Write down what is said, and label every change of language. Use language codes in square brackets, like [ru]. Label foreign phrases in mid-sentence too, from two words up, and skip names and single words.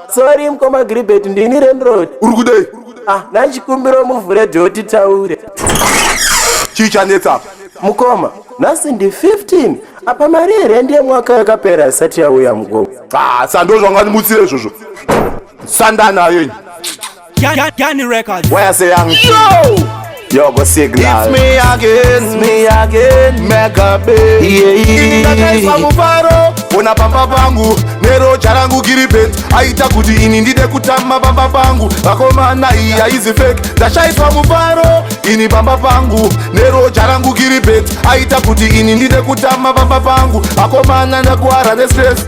[sn] Sorry, mukoma Gilbert, ndini landlord. Uri kudei? Ah, nachikumbiro muvhure dhoo titaure. Chii chanetsa apa? Mukoma, nhasi ndi fifteen. Apa mari yerendi yemwaka yakapera isati yauya, mukoma. Ah, sando zvanga ndimutsire izvozvo. Sanda nayo ini. [en] Gan-, Gan-, Gani Records. Why I say young? Yo! Yo, go signal. It's me again. It's me again. Mega Bay. Yeah, yeah, yeah. [sn] Ndakaiswa mufaro, ona pamba pangu, neroja rangu Gilbert. Aita kuti ini ndide kutama pamba pangu. Vakomana iyi haizi fake. Ndashaiswa mufaro, ini pamba pangu, neroja rangu Gilbert. Aita kuti ini ndide kutama pamba pangu. Vakomana ndakuwara nestress.